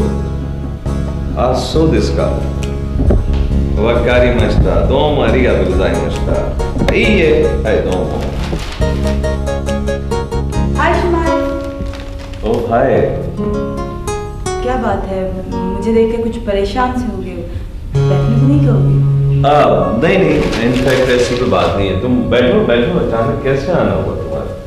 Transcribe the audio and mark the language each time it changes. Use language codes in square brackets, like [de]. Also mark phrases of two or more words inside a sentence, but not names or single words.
[ja] あ、そうですか。わかりました。どうもありがとうございました。いいえ。はい、どうも。 [hi] हाय शुमाइल। ओ हाय। क्या बात है, मुझे देख के कुछ परेशान से हो गए हो? बैठने को नहीं कहोगे? नहीं नहीं, इनफैक्ट ऐसी कोई बात नहीं है। तुम बैठो बैठो। अचानक कैसे आना हुआ तुम्हारा?